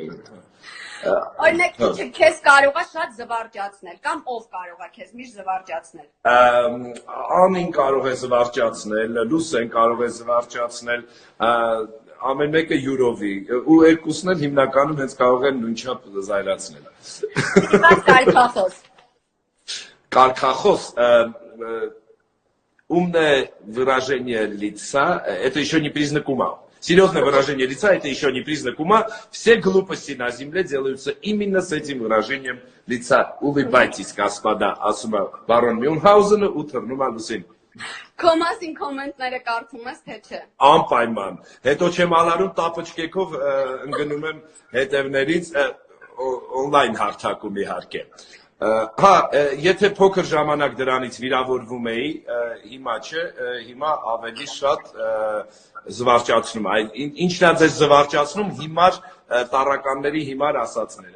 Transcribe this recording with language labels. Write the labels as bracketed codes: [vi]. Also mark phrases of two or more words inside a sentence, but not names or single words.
[hy] Օրինակ, ինչը քեզ կարող է շատ զվարճացնել, կամ ով կարող է քեզ միշտ զվարճացնել։ Անին կարող է զվարճացնել, Լուսեն կարող է զվարճացնել, ամեն մեկը յուրովի, ու երկուսն էլ հիմնականում հենց կարող են նույնչափ զայրացնել։ Կարգախոս։ [ru] Каркахос, умное выражение лица, это еще не признак ума. Серьезное выражение лица, это еще не признак ума. Все глупости на земле делаются именно с этим выражением лица. Улыбайтесь, господа, [hy] ասում բարոն Մյունհաուզենը ու թռնում Լուսին։ Կոմասին կոմենտները կարդում ես, թե չէ։ Անպայման։ Հետո չեմ ալարում տապոչկեքով ընկնում եմ հետևներից օնլայն հարթակում իհարկե։ Հա, եթե փոքր ժամանակ դրանից վիրավորվում էի, հիմա չէ, հիմա ավելի շատ զվարճացնում։ Ինչն է ձեզ զվարճացնում հիմար տառականների հիմար ասածները։